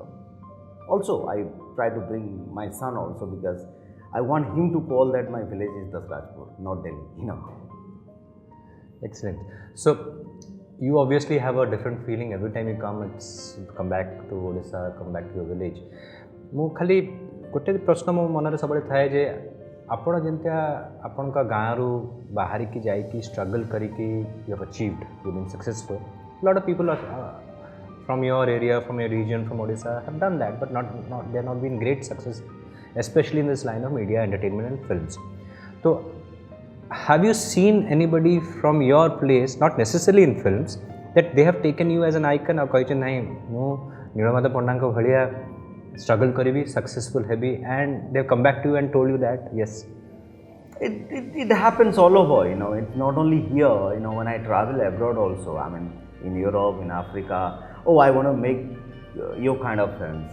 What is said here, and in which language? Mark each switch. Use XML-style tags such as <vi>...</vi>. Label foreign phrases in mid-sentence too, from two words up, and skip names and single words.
<en>Also, I try to bring my son also, because I want him to call that my village is Dasrajpur, not Delhi, Excellent. So you obviously have a different feeling every time you come back to Odisha, come back to your village.</en> <or>ମୁଁ ଖାଲି ଗୋଟେ ପ୍ରଶ୍ନ ମୋ ମନରେ ସବୁବେଳେ ଥାଏ ଯେ ଆପଣ ଯେମିତିଆ ଆପଣଙ୍କ ଗାଁରୁ ବାହାରିକି ଯାଇକି ଷ୍ଟ୍ରଗଲ୍ କରିକି</or> <en>you have achieved, you been successful, A lot of people are from your area, from your region, from Odisha have done that, but they have not been great success, especially in this line of media, entertainment and films. So have you seen anybody from your place, not necessarily in films, that they have taken you as an icon, or</en> <or>କହିଛି ନାହିଁ ମୁଁ ନୀଳମାଧବ ପଣ୍ଡାଙ୍କ ଭଳିଆ</or> <en>struggle କରିବି, successful ହେବି, and they have come back to you and told you that yes? It happens all over, it's not only here, when I travel abroad also, I mean in Europe, in Africa, oh, I want to make your kind of films.</en>